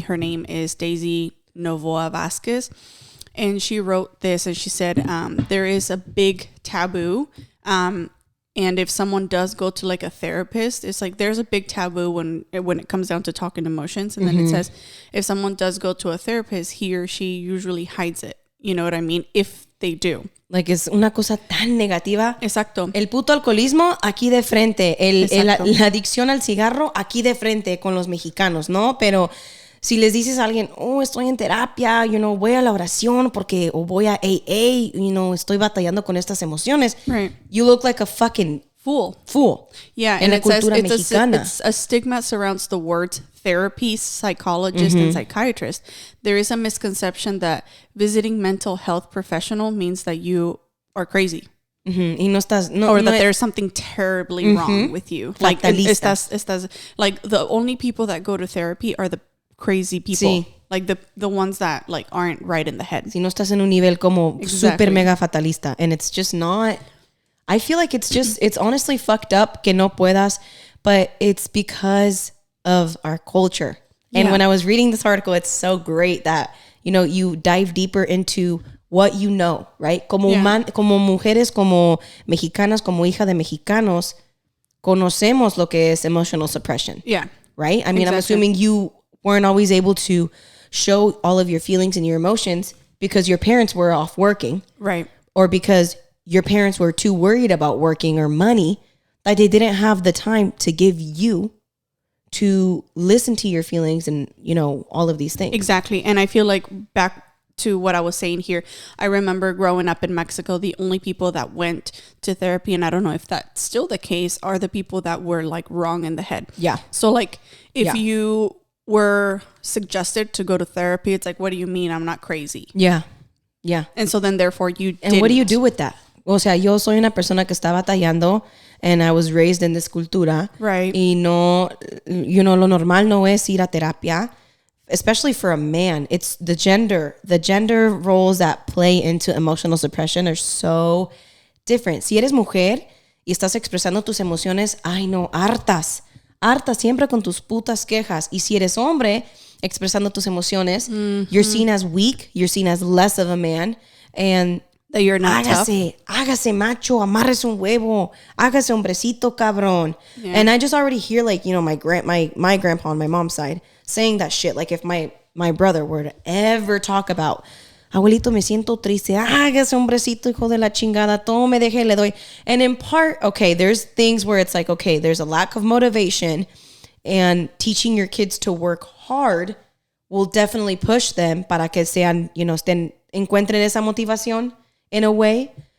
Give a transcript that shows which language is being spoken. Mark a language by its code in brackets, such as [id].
[en] Her name is Daisy Novoa Vasquez. And she wrote this, and she said, there is a big taboo. And if someone does go to like a therapist, it's like there's a big taboo when it comes down to talking emotions. And then it says if someone does go to a therapist, he or she usually hides it. You know what I mean? If they do. Like [es] es una cosa tan negativa. Exacto. El puto alcoholismo aquí de frente. La adicción al cigarro aquí de frente con los mexicanos, ¿no? Pero si les dices a alguien, estoy en terapia, voy a la oración porque, o voy a AA, estoy batallando con estas emociones. [en] Right. You look like a fucking fool. Yeah, [es] en la [en] it says [es] cultura mexicana. [en] it's a stigma surrounds the words therapy, psychologist, and psychiatrist. There is a misconception that visiting mental health professional means that you are crazy. [es] Y no estás, [en] or that there's something terribly wrong with you. Like, [es] estás, [en] like the only people that go to therapy are the crazy people. [es] Sí. [en] Like the ones that like aren't right in the head. [es] Si no estás en un nivel como super mega fatalista. [en] And it's just not, I feel like it's honestly fucked up [es] que no puedas, [en] but it's because of our culture. And when I was reading this article, it's so great that, you dive deeper into what you know, right? [es] Como mujeres, como mexicanas, como hija de mexicanos, conocemos lo que es [en] emotional suppression. Yeah. Right? I mean, I'm assuming you weren't always able to show all of your feelings and your emotions because your parents were off working. Right. Or because your parents were too worried about working or money that they didn't have the time to give you to listen to your feelings and, all of these things. Exactly. And I feel like back to what I was saying here, I remember growing up in Mexico, the only people that went to therapy, and I don't know if that's still the case, are the people that were like wrong in the head. Yeah. So like if you were suggested to go to therapy, it's like, what do you mean I'm not crazy? Yeah. Yeah. And so then therefore you didn't. And what do you do with that? [es] O sea, yo soy una persona que está batallando [en] and I was raised in this [es] cultura. [en] Right. [es] Y no, lo normal no es ir a terapia, [en] especially for a man. It's the gender roles that play into emotional suppression are so different. [es] Si eres mujer y estás expresando tus emociones, ay no, hartas siempre con tus putas quejas. Y si eres hombre expresando tus emociones, [en] you're seen as weak, you're seen as less of a man, and that you're not tough. [es] Hágase macho, amarres un huevo, hágase hombrecito cabrón. [en] Yeah. And I just already hear like, my grandpa on my mom's side saying that shit. Like if my brother were to ever talk about, [es] abuelito, me siento triste, hágase hombrecito, hijo de la chingada, todo me deje, le doy. [en] And in part, okay, there's things where it's like, okay, there's a lack of motivation, and teaching your kids to work hard will definitely push them [es] para que sean, encuentren esa motivación [en] in a way.